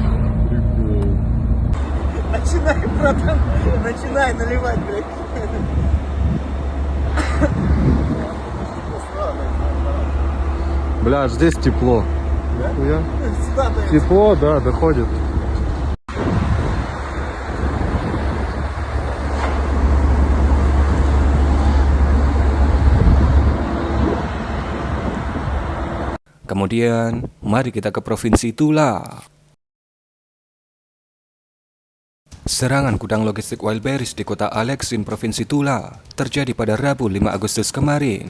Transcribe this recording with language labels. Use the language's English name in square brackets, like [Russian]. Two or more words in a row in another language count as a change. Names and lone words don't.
[Russian] Прикол. Начинай, братан, начинай наливать, блядь. Бля, здесь тепло. Хуя. Сюда, блядь. Тепло, да, доходит. [Indonesian] Kemudian, mari kita ke provinsi Tula. Serangan gudang logistik Wildberries di kota Aleksin, provinsi Tula, terjadi pada Rabu 5 Agustus kemarin.